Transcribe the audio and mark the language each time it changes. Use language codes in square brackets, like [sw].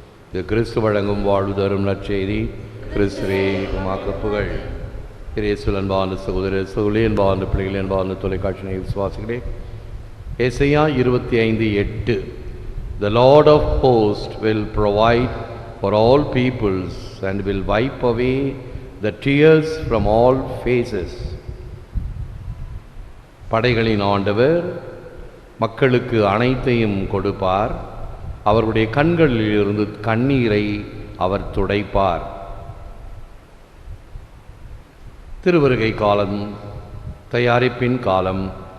[ta] இது கிறிஸ்து வழங்கும் வாழ்வு தரும் நற்செய்தி. கிறிஸ்துவே உமக்கு புகழ். இயேசுவில் அன்பான சகோதர சகோதரி, அன்பான பிள்ளைகள், அன்பான தொலைக்காட்சி விசுவாசிகளே, ஏசாயா 25:8. [en] The Lord of hosts will provide for all peoples and will wipe away the tears from all faces. [ta] படைகளின் ஆண்டவர் மக்களுக்கு அனைத்தையும் கொடுப்பார். அவர்களுடைய கண்களில் இருந்து கண்ணீரை அவர் துடைப்பார். திருவருகை காலம், தயாரிப்பின் காலம்.